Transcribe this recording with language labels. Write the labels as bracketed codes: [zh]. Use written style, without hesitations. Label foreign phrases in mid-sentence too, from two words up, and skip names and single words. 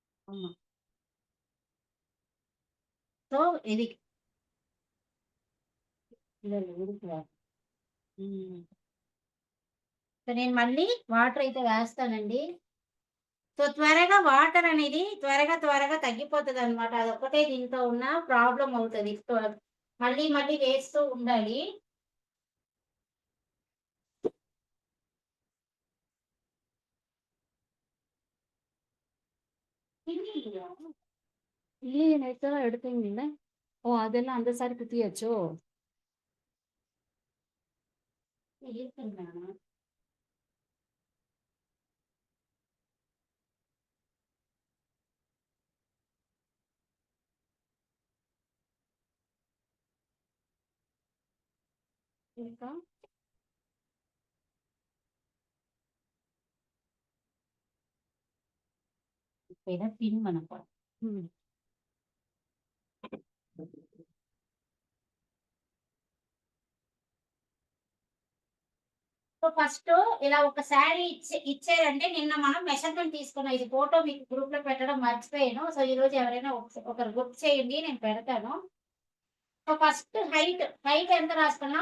[te] అవును. సో, ఇది హ్మ్. సో, నేను మళ్ళీ వాటరయితే వేస్తానండి. సో, త్వరగా వాటరనేది త్వరగా తగ్గిపోతదనమాట. అదొక్కటే దీంతో ఉన్న ప్రాబ్లమ్ అవుతది. మళ్ళీ మళ్ళీ వేస్తూ ఉండాలి. [ta] இல்லையா? இல்லையே நேத்து தான் எடுத்தீங்கல்ல? ஓ! அதெல்லாம் அந்த சாரி குத்தியாச்சோ? இருக்குங்க. இருக்கா? இப்ப இத பின் பண்ண போறேன். ம். [te] సో, ఫస్టు ఇలా ఒక శారీ ఇచ్చారంటే నిన్న మనం మెజర్‌మెంట్ తీసుకున్నాం. ఇది ఫోటో మీకు గ్రూప్‌లో పెట్టడం మర్చిపోయాను. సో, ఈరోజు ఎవరైనా ఒకరు గుర్తు చేయండి. నేను పెడతాను. సో, [en] first height [te] ఎంత రాసుకున్నాం?